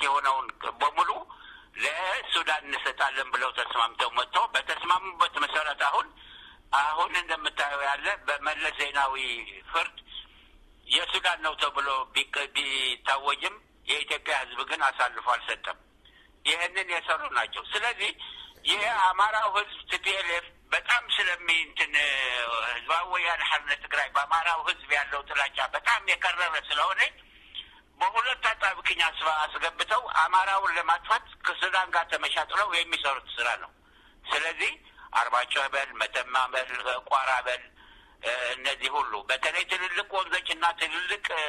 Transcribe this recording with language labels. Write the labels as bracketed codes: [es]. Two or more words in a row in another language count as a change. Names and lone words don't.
[am] የሆነውን በሙሉ ለሱዳን እንሰጣለን ብለው ተስማምተው መጥተው በተስማሙበት መሰረት አሁን እንደምታየው ያለ በመለስ ዜናዊ ፍርድ የሱዳን ነው ተብሎ ቢታወጅም የኢትዮጵያ ሕዝብ ግን አሳልፎ አልሰጠም። ይህንን የሰሩ ናቸው። ስለዚህ ይህ አማራው ሕዝብ ቲፒኤልኤፍ በጣም ህዝባዊ ወያነ ሓርነት ትግራይ በአማራው ሕዝብ ያለው ጥላቻ በጣም የከረረ ስለሆነ በሁለት አጣብቂኝ አስገብተው አማራውን ለማጥፋት ከሱዳን ጋር ተመሻጥለው የሚሰሩት ስራ ነው። ስለዚህ አርማጭሆ በል፣ መተማ በል፣ ቋራ በል እነዚህ ሁሉ በተለይ ትልልቅ ወንዞችና ትልልቅ